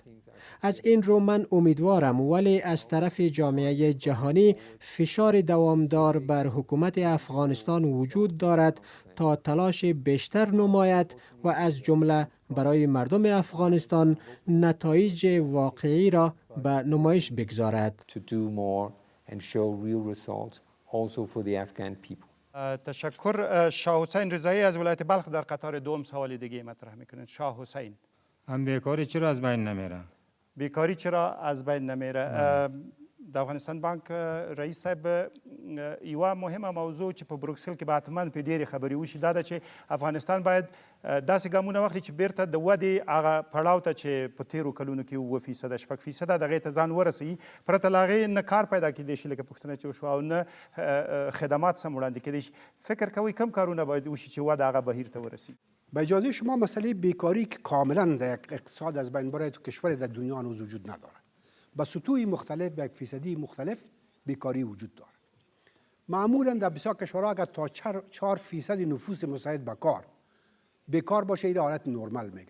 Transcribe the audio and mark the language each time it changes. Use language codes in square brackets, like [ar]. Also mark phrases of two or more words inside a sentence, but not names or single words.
[fa] از این رو من امیدوارم ولی از طرف جامعه جهانی فشار دوامدار بر حکومت افغانستان وجود دارد تا تلاش بیشتر نماید و از جمله برای مردم افغانستان نتایج واقعی را به نمایش بگذارد. تشکر. شاه حسین رضایی از ولایت بلخ در قطار دوم سوال دیگه مطرح میکنند. شاه حسین، بیکاری چرا از بین نمیره؟ بیکاری چرا از بین نمیره؟ [ps] د افغانستان بانک رئیس صاحب یوه مهمه موضوع چې په بروکسل کې به حتما په ډېرې خبرې وشي دا ده چې افغانستان باید داسې ګامونه واخلي چې بیرته د ودې هغه پړاو ته چې په تېرو کلونو کې 4% 6% دغې ته ځان ورسوي پرته له هغې نه کار پیدا کیدی شي لکه پوښتنه چې وشوه او نه خدمات سم وړاندې کیدی شي. فکر کوئ کم کارونه باید وشي چې وده هغه بهیر ته ورسي؟ [fa] به اجازه شما مسئله بیکاری که کاملا در اقتصاد از بین بره تو کشور در دنیا هنوز وجود نداره. با سطوح مختلف به 1% مختلف بیکاری وجود داره. معمولا در بسیار کشورها اگر تا 4% نفوس مستعد به کار بیکار باشه این حالت نرمال میگه.